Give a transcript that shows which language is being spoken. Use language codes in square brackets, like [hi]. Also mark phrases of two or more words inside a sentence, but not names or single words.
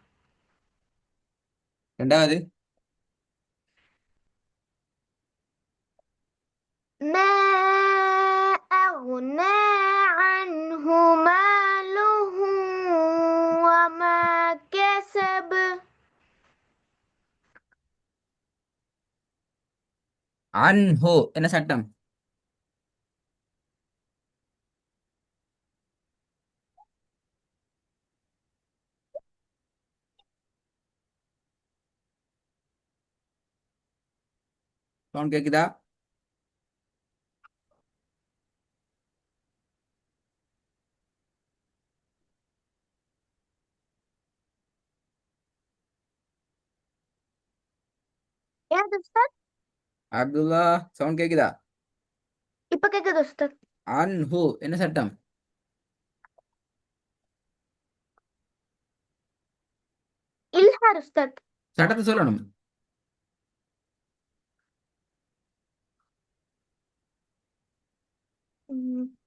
[ta] ரெண்டாவது [ar] ما أغنى عنه ماله وما كسب. [ta] அன்ஹோ என்ன சட்டம்? சவுண்ட் கேக்குதா? [ar] يا دكتور. [ta] அப்துல்லா சவுண்ட் கேக்குதா? இப்ப கேக்குது உஸ்தாத். அன்ஹு என்ன சட்டம்? இல்ஹார் உஸ்தாத். சட்டத்தை சொல்லணும். ம்,